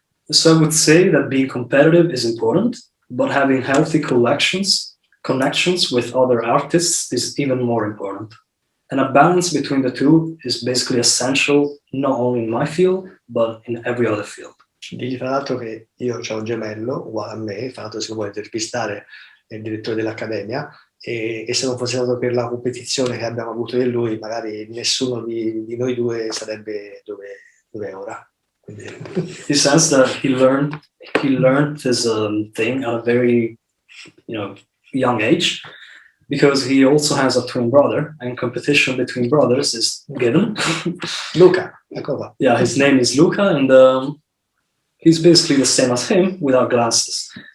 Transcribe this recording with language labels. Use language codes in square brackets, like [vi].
[en] So I would say that being competitive is important, but having healthy connections with other artists is even more important. And a balance between the two is basically essential, not only in my field, but in every other field. [it] Digli tra l'altro che io ho un gemello uguale a me, tra l'altro se vuole intervistare il direttore dell'accademia, e se non fosse stato per la competizione che abbiamo avuto io e lui, magari nessuno di noi due sarebbe dove è ora. Quindi... [en] He says that he learned this thing at a very young age, because he also has a twin brother, and competition between brothers is given. [it] Luca, ecco qua. [en] Yeah, his name is Luca, and he's basically the same as him without glasses.